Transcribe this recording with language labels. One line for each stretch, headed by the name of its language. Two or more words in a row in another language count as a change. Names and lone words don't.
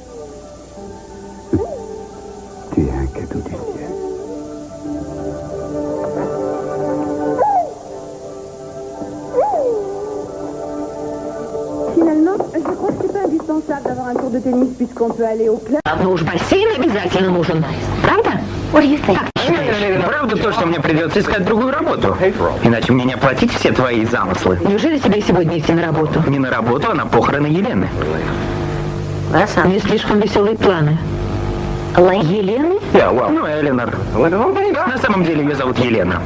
French: Tu es un cadeau du ciel. Finalement, je crois que c'est pas indispensable d'avoir un cours de tennis puisqu'on peut aller au club.
Russian: Ну уж бассейн обязательно нужен. Правда?
English: What do you think?
Russian: Правда то, что мне придется искать другую работу? Иначе мне не оплатить все твои замыслы. Неужели тебе сегодня идти на работу? Не на работу, а на похороны Елены. Не слишком веселые планы. Елены? Ну, Эленор. На самом деле ее зовут Елена.